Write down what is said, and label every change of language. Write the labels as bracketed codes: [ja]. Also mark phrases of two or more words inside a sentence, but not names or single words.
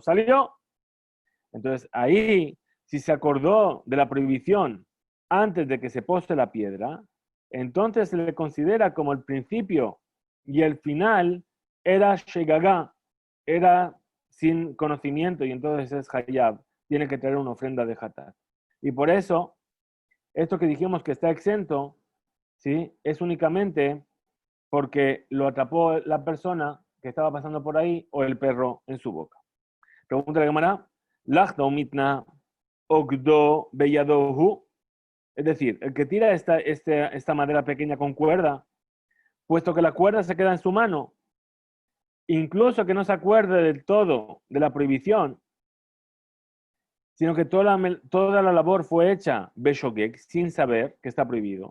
[es] Entonces ahí, si se acordó de la prohibición antes de que se pose la piedra, entonces se le considera como el principio y el final era shegagá, era sin conocimiento y entonces es hayab, tiene que traer una ofrenda de hatat. Y por eso, esto que dijimos que está exento, ¿sí? Es únicamente porque lo atrapó la persona que estaba pasando por ahí o el perro en su boca. Pregunta la Gemara, [arc] לכתא ומיתנא אגדו בידיה. [es] Es decir, el que tira esta madera pequeña con cuerda, puesto que la cuerda se queda en su mano, incluso que no se acuerde del todo de la prohibición, sino que toda la labor fue hecha beshogeg, sin saber que está prohibido.